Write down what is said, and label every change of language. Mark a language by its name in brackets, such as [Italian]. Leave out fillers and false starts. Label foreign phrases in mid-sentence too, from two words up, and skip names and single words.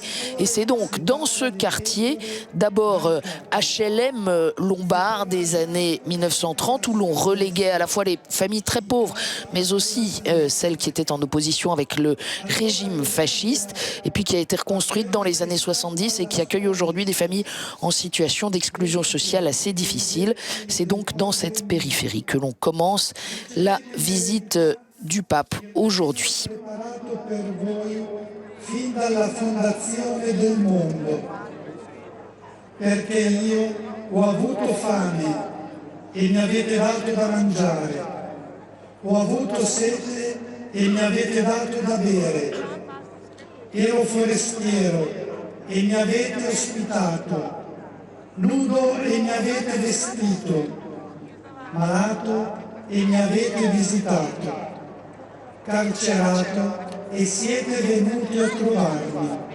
[French] Et c'est donc dans ce quartier, d'abord HLM lombard des années 1930, où l'on reléguait à la fois les familles très pauvres, mais aussi celles qui étaient en opposition avec le régime fasciste, et puis qui a été reconstruite dans les années 70 et qui accueille aujourd'hui des familles en situation d'exclusion sociale assez difficile. C'est donc dans cette périphérie que l'on commence la visite du pape aujourd'hui. [Italian] Fin dalla fondazione del mondo, perché io ho avuto fame e mi avete dato da mangiare, ho avuto sete e mi avete dato da bere, ero forestiero e mi avete ospitato, nudo e mi avete vestito, malato e mi avete visitato, carcerato e siete venuti a trovarmi.